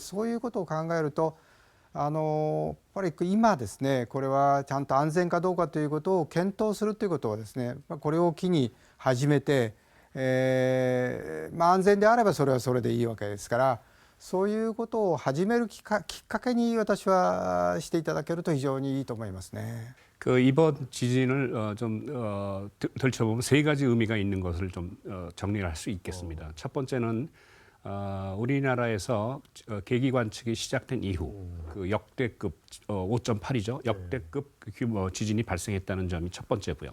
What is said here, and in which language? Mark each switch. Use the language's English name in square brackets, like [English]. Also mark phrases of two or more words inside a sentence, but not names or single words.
[Japanese] そういうことを考えるとやっぱり今ですね、これはちゃんと安全かどうかということを検討するということはですね、これを機に始めて、安全であればそれはそれでいいわけですから、そういうことを始めるきっかけに私はしていただけると非常にいいと思いますね。 [Korean] 이번 지진을 좀 들춰보면 세 가지 의미가 있는 것을 좀 정리를 할 수 있겠습니다. 첫 번째는 우리나라에서 계기관측이 시작된 이후 그 역대급 5.8이죠. 역대급 규모 지진이 발생했다는 점이 첫 번째고요.